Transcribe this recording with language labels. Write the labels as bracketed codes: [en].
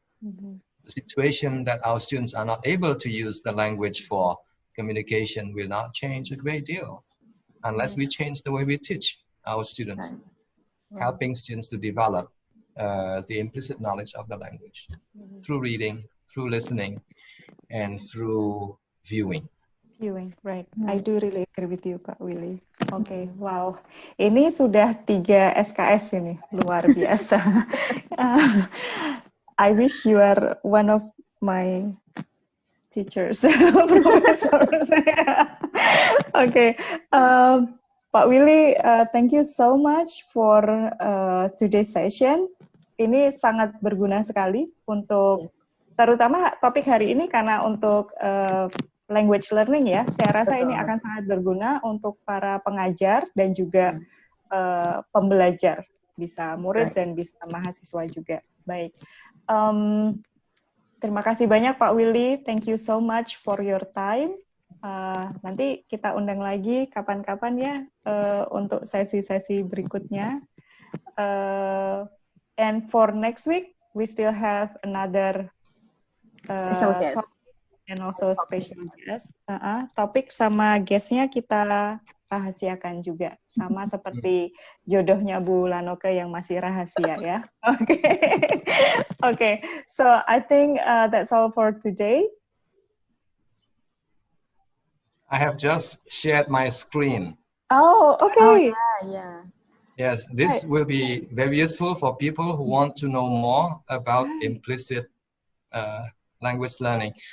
[en] The situation that our students are not able to use the language for communication will not change a great deal unless we change the way we teach our students, helping students to develop the implicit knowledge of the language through reading, through listening, and through viewing. Right. I do really agree with you, Pak Willy. Okay, wow. [id] Ini sudah 3 SKS ini, luar biasa. [en] I wish you are one of my teachers, [id] profesor saya. [en] Okay, Pak Willy, thank you so much for today's session. [id] Ini sangat berguna sekali untuk, terutama topik hari ini karena untuk language learning ya. Saya rasa ini akan sangat berguna untuk para pengajar dan juga pembelajar, bisa murid dan bisa mahasiswa juga. Baik. Terima kasih banyak Pak Willy. [en] Thank you so much for your time. [id] Nanti kita undang lagi kapan-kapan ya untuk sesi-sesi berikutnya. [en] And for next week, we still have another special guest and also special guest. [id] Topik sama guestnya kita rahasiakan juga, sama seperti jodohnya Bu Lanoke yang masih rahasia ya. [en] Okay. So I think that's all for today. I have just shared my screen. Oh, okay. Oh, yeah. Yes, this will be very useful for people who want to know more about implicit language learning.